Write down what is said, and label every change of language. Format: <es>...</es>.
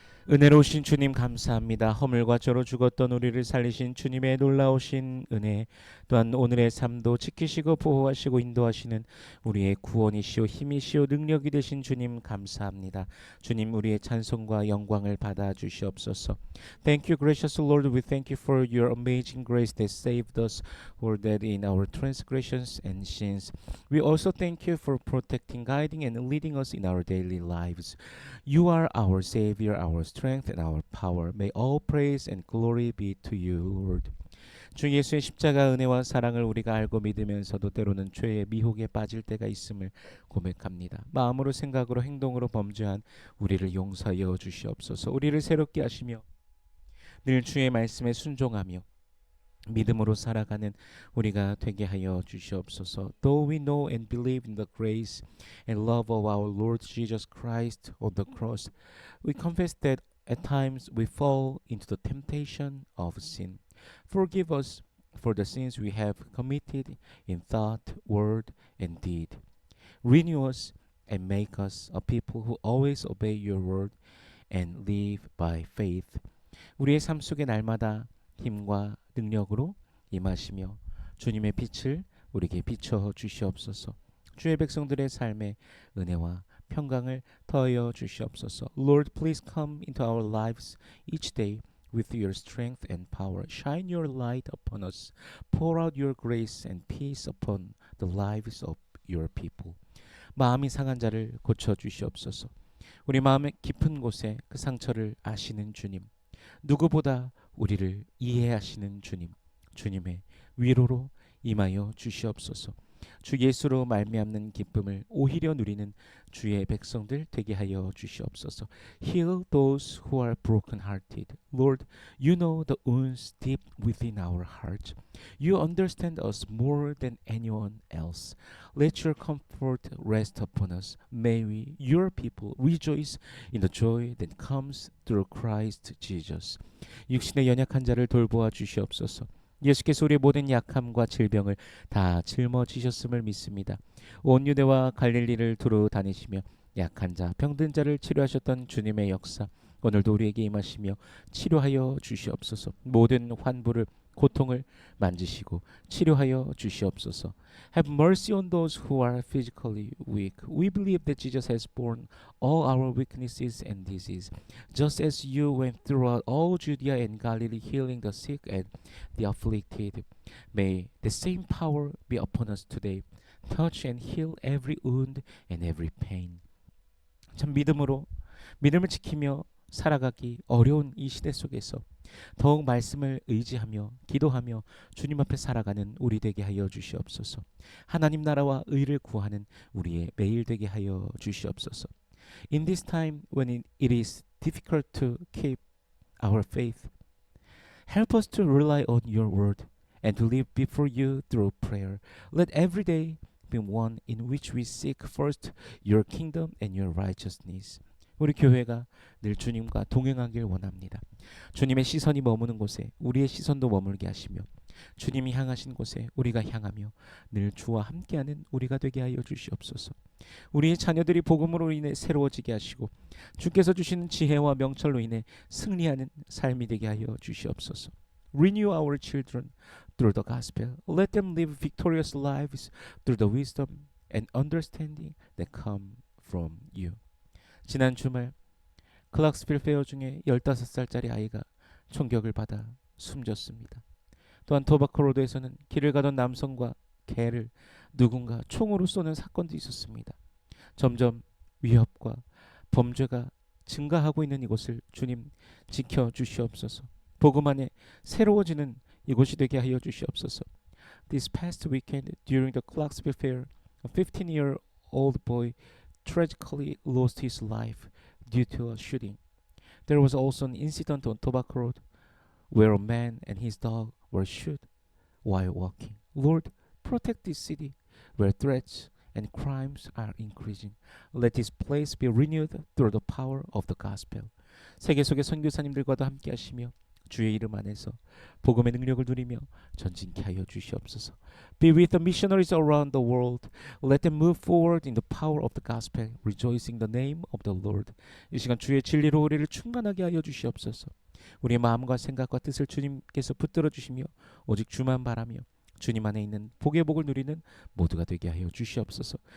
<ko>은혜로우신 주님 감사합니다. 허물과 죄로 죽었던 우리를 살리신 주님의 놀라우신 은혜, 또한 오늘의 삶도 지키시고 보호하시고 인도하시는 우리의 구원이시오 힘이시오 능력이 되신 주님 감사합니다. 주님 우리의 찬송과 영광을 받아 주시옵소서.</ko> <en>Thank you, gracious Lord. We thank you for your amazing grace that saved us who were dead in our transgressions and sins. We also thank you for protecting, guiding, and leading us in our daily lives. You are our Savior, our strength, and our power. May all praise and glory be to you, Lord.</en> <ko>주 예수의 십자가 은혜와 사랑을 우리가 알고 믿으면서도 때로는 죄의 미혹에 빠질 때가 있음을 고백합니다. 마음으로 생각으로 행동으로 범죄한 우리를 용서하여 주시옵소서. 우리를 새롭게 하시며 늘 주의 말씀에 순종하며 믿음으로 살아가는 우리가 되게 하여 주시옵소서.</ko> <en>Though we know and believe in the grace and love of our Lord Jesus Christ on the cross, we confess that at times we fall into the temptation of sin. Forgive us for the sins we have committed in thought, word, and deed. Renew us and make us a people who always obey your word and live by faith.</en> <ko>우리의 삶 속에 날마다 힘과 능력으로 임하시며 주님의 빛을 우리에게 비춰 주시옵소서. 주의 백성들의 삶에 은혜와 평강을 더하여 주시옵소서.</ko> <en>Lord, please come into our lives each day with your strength and power. Shine your light upon us. Pour out your grace and peace upon the lives of your people.</en> <ko>마음이 상한 자를 고쳐 주시옵소서. 우리 마음의 깊은 곳에 그 상처를 아시는 주님, 누구보다 우리를 이해하시는 주님, 주님의 위로로 임하여 주시옵소서. 주 예수로 말미암는 기쁨을 오히려 누리는 주의 백성들 되게 하여 주시옵소서.</ko> <en>Heal those who are broken-hearted. Lord, you know the wounds deep within our hearts. You understand us more than anyone else. Let your comfort rest upon us. May we, your people, rejoice in the joy that comes through Christ Jesus.</en> <ko>육신의 연약한 자를 돌보아 주시옵소서. 예수께서 우리의 모든 약함과 질병을 다 짊어지셨음을 믿습니다. 온 유대와 갈릴리를 두루 다니시며 약한 자, 병든 자를 치료하셨던 주님의 역사, 오늘도 우리에게 임하시며 치료하여 주시옵소서. 모든 환부를, 고통을 만지시고 치료하여 주시옵소서.</ko> <en>Have mercy on those who are physically weak. We believe that Jesus has borne all our weaknesses and disease, just as you went throughout all Judea and Galilee, healing the sick and the afflicted. May the same power be upon us today. Touch and heal every wound and every pain.</en> <ko>참 믿음을 지키며 살아가기 어려운 이 시대 속에서 더욱 말씀을 의지하며 기도하며 주님 앞에 살아가는 우리 되게 하여 주시옵소서. 하나님 나라와 의를 구하는 우리의 매일 되게 하여 주시옵소서.</ko> <en>In this time when it is difficult to keep our faith, help us to rely on your word and to live before you through prayer. Let every day be one in which we seek first your kingdom and your righteousness.</en> <ko>우리 교회가 늘 주님과 동행하길 원합니다. 주님의 시선이 머무는 곳에 우리의 시선도 머물게 하시며 주님이 향하신 곳에 우리가 향하며 늘 주와 함께하는 우리가 되게 하여 주시옵소서. 우리의 자녀들이 복음으로 인해 새로워지게 하시고 주께서 주시는 지혜와 명철로 인해 승리하는 삶이 되게 하여 주시옵소서.</ko> <en>Renew our children through the gospel. Let them live victorious lives through the wisdom and understanding that come from you.</en> <ko>지난 주말 클락스빌 페어 중에 15살짜리 아이가 총격을 받아 숨졌습니다. 또한 토바코로드에서는 길을 가던 남성과 개를 누군가 총으로 쏘는 사건도 있었습니다. 점점 위협과 범죄가 증가하고 있는 이곳을 주님 지켜주시옵소서. 복음 안에 새로워지는 이곳이 되게 하여 주시옵소서.</ko> <en>This past weekend during the Clarksville Fair, a 15-year-old boy tragically lost his life due to a shooting. There was also an incident on Tobacco Road where a man and his dog were shot while walking. Lord, protect this city where threats and crimes are increasing. Let this place be renewed through the power of the gospel.</en> <ko>세계 속의 선교사님들과도 함께 하시며 주의 이름 안에서 복음의 능력을 누리며 전진케 하여 주시옵소서.</ko> <en>Be with the missionaries around the world. Let them move forward in the power of the gospel, rejoicing the name of the Lord.</en> <ko>이 시간 주의 진리로 우리를 충만하게 하여 주시옵소서. 우리의 마음과 생각과 뜻을 주님께서 붙들어 주시며 오직 주만 바라며 주님 안에 있는 복의 복을 누리는 모두가 되게 하여 주시옵소서.</ko>